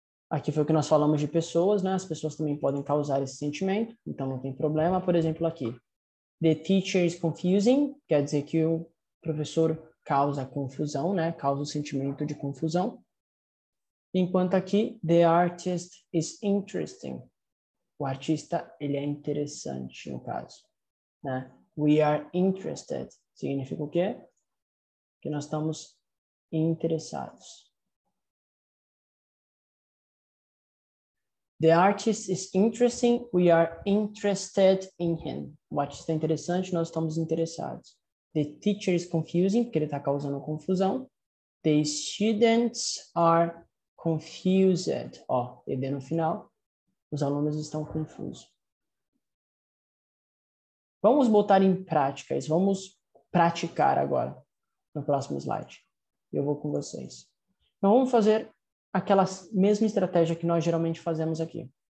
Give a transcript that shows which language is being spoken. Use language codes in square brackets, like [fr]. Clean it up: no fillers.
[pt] Aqui foi o que nós falamos de pessoas, né? As pessoas também podem causar esse sentimento, então não tem problema. Por exemplo, aqui. [en] The teacher is confusing, [pt] quer dizer que o professor causa confusão, né? Causa o sentimento de confusão. Enquanto aqui, [en] the artist is interesting. [pt] O artista, ele é interessante, no caso, né? [en] We are interested. [pt] Significa o quê? Que nós estamos interessados. [en] The artist is interesting, we are interested in him. [pt] O artista é interessante, nós estamos interessados. [en] The teacher is confusing, [pt] porque ele está causando confusão. [en] The students are confused. [pt] Ó, ED no final. Os alunos estão confusos. Vamos botar em prática isso. Vamos praticar agora, no próximo slide. Eu vou com vocês. Então, vamos fazer aquela mesma estratégia que nós geralmente fazemos aqui.